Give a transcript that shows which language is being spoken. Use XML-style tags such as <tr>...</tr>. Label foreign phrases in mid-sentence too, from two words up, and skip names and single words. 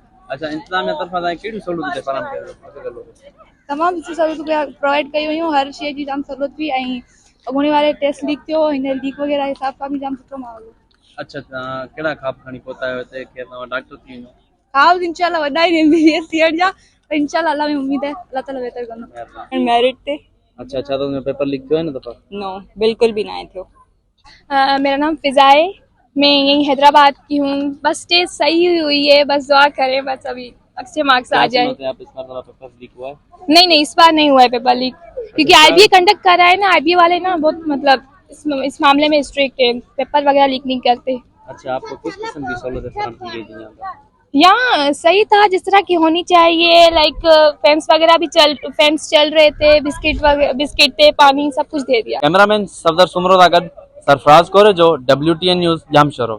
<sd>अच्छा इंतज़ामिया तरफ़ां तव्हां कहिड़ी सहूलियत फराहम कयो? तमामु सुठी सहूलियत प्रोवाइड कई हुयूं, हर शइ जी जाम सहूलियत हुई। ऐं अॻूणे वारे टेस्ट लीक थियो, हिन लीक वग़ैरह हिसाब सां बि जाम सुठो माहौल हो। अच्छा कहिड़ा ख़्वाब खणी पहुता आहियो हिते कि तव्हां डॉक्टर थी वञो? ख़्वाब इंशाल्लाह वॾा आहिनि MBBS थियण जा, पर इंशाल्लाह अल्लाह में</sd> <ur>امید ہے</ur> <sd>अल्लाह ताला बेहतर कंदो। मेरिट ते। अच्छा छा तो</sd> <en>paper leak</en> <sd>थियो है ना दफ़ा? नो बिल्कुल भी ना थियो।</sd> <ur>میرا نام فضا ہے، میں یہی حیدرآباد کی ہوں. بس ٹیسٹ صحیح ہوئی ہے، بس دعا کریں بس ابھی اچھے مارکس آ جائے. آپ اس بار</ur> <en>paper leak</en> <ur>ہوا ہے? نہیں اس بار نہیں ہوا ہے</ur> <en>paper leak,</en> <ur>کیونکہ IBA کنڈکٹ کر رہا ہے نا. IBA والے نا بہت مطلب اس معاملے میں سٹرکٹ ہے، پیپر وغیرہ لیک نہیں کرتے. اچھا آپ کو کس قسم کی سہولت فراہم کی گئی تھی یہاں پر? یہاں صحیح تھا جس طرح کی ہونی چاہیے.</ur> <en>like fans</en> <ur>وغیرہ بھی چل رہے تھے، بسکٹ تھے، پانی سب کچھ دے دیا.</ur> <sd>कैमरामैन सफदर सुमरो था गॾु सरफराज कौर जो WTN न्यूज़ जामशोरो।</sd>